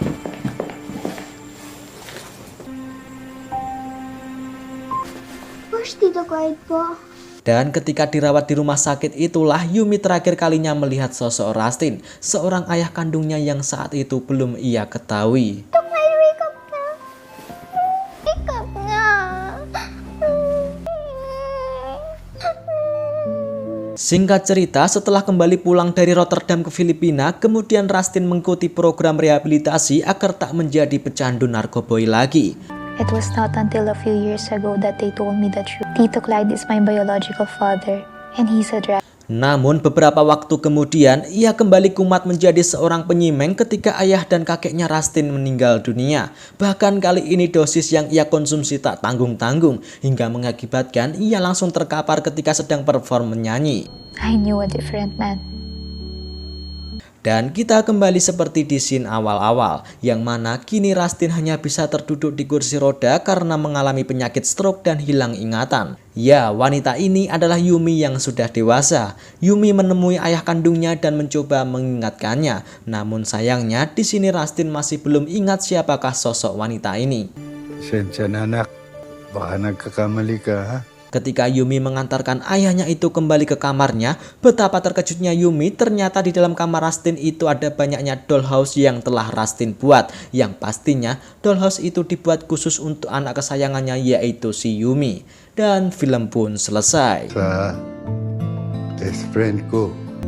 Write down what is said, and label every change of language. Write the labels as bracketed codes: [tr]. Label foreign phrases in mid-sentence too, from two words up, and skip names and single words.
[en] Where's Tito Clyde po? [id] Dan ketika dirawat di rumah sakit itulah Yumi terakhir kalinya melihat sosok Rastin, seorang ayah kandungnya yang saat itu belum ia ketahui. [en] Tito Clyde, wake up na. Wake up na. [id] Singkat cerita, setelah kembali pulang dari Rotterdam ke Filipina, kemudian Rastin mengikuti program rehabilitasi agar tak menjadi pecandu narkoboy lagi. [en] It was not until a few years ago that they told me the truth. Tito Clyde is my biological father, and he's a drug. [id] Namun beberapa waktu kemudian, ia kembali kumat menjadi seorang penyimeng ketika ayah dan kakeknya Rastin meninggal dunia. Bahkan kali ini dosis yang ia konsumsi tak tanggung-tanggung, hingga mengakibatkan ia langsung terkapar ketika sedang perform menyanyi. [en] I knew a different man. [id] Dan kita kembali seperti di scene awal-awal, yang mana kini Rastin hanya bisa terduduk di kursi roda karena mengalami penyakit stroke dan hilang ingatan. Ya, wanita ini adalah Yumi yang sudah dewasa. Yumi menemui ayah kandungnya dan mencoba mengingatkannya. Namun sayangnya di sini Rastin masih belum ingat siapakah sosok wanita ini. [tl] Pasensya na, anak. Baka nagkakamali ka, ha? [id] Ketika Yumi mengantarkan ayahnya itu kembali ke kamarnya, betapa terkejutnya Yumi ternyata di dalam kamar Rastin itu ada banyaknya dollhouse yang telah Rastin buat. Yang pastinya dollhouse itu dibuat khusus untuk anak kesayangannya yaitu si Yumi. Dan film pun selesai. [tl] Sa [en] best friend [tl] ko.